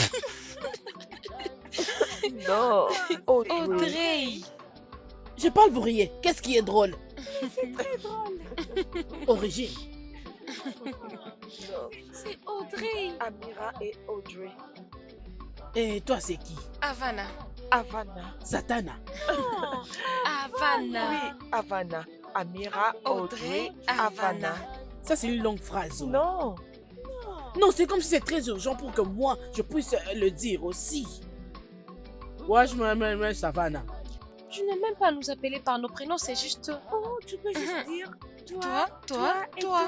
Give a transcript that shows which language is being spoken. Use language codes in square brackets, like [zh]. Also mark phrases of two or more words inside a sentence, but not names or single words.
[fr] Non, Audrey. Audrey. Je parle, vous riez. Qu'est-ce qui est drôle? C'est très drôle. Origine? Non, C'est Audrey. Amira et Audrey. Et toi, c'est qui? Havana. Havana. Satana? Havana. Oui, Havana. Amira, Audrey, Audrey, Havana. Havana. Ça, c'est une longue phrase. Non, Non, c'est comme si c'est très urgent pour que moi, je puisse le dire aussi. Ouais, je m'appelle Savannah. Tu n'as même pas à nous appeler par nos prénoms, c'est juste Oh, tu peux juste Mhm. dire toi, toi, et toi.